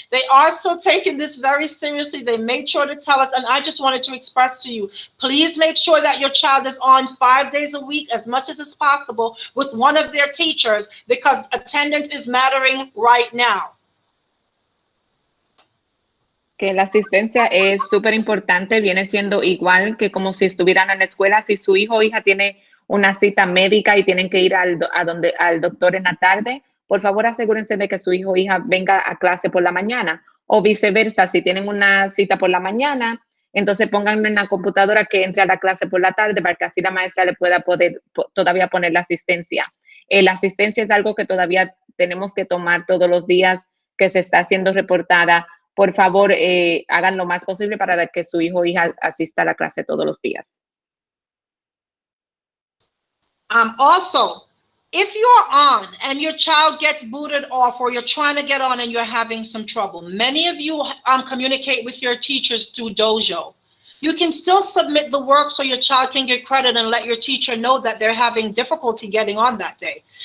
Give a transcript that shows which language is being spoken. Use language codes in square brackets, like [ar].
[en] They are still taking this very seriously. They made sure to tell us, and I just wanted to express to you, please make sure that your child is on 5 days a week as much as is possible with one of their teachers because attendance is mattering right now. [es] Que la asistencia es súper importante, viene siendo igual que como si estuvieran en la escuela. Si su hijo o hija tiene una cita médica y tienen que ir al doctor en la tarde, por favor asegúrense de que su hijo o hija venga a clase por la mañana o viceversa. Si tienen una cita por la mañana, entonces pónganlo en la computadora que entre a la clase por la tarde para que así la maestra le pueda todavía poner la asistencia. La asistencia es algo que todavía tenemos que tomar todos los días que se está siendo reportada. Por favor, hagan lo más posible para que su hijo o hija asista a la clase todos los días. [en] Also, if you're on and your child gets booted off or you're trying to get on and you're having some trouble, many of you communicate with your teachers through Dojo. You can still submit the work so your child can get credit and let your teacher know that they're having difficulty getting on that day.